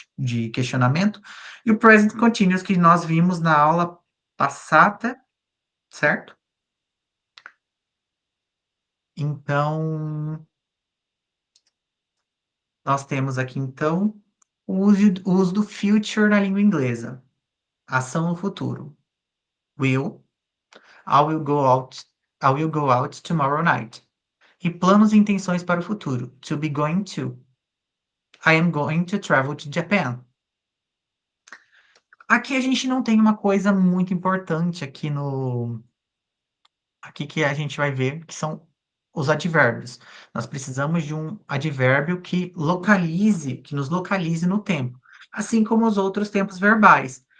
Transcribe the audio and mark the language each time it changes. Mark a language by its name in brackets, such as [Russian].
[Portuguese] de questionamento, e o present continuous que nós vimos na aula passada, certo? Então, nós temos aqui então o uso do future na língua inglesa. Ação no futuro. [English] Will, I will go out, I will go out tomorrow night. [Portuguese] E planos e intenções para o futuro. [English] To be going to. I am going to travel to Japan. [Portuguese] Aqui a gente não tem uma coisa muito importante aqui que a gente vai ver, que são os advérbios. Nós precisamos de um advérbio que nos localize no tempo, assim como os outros tempos verbais.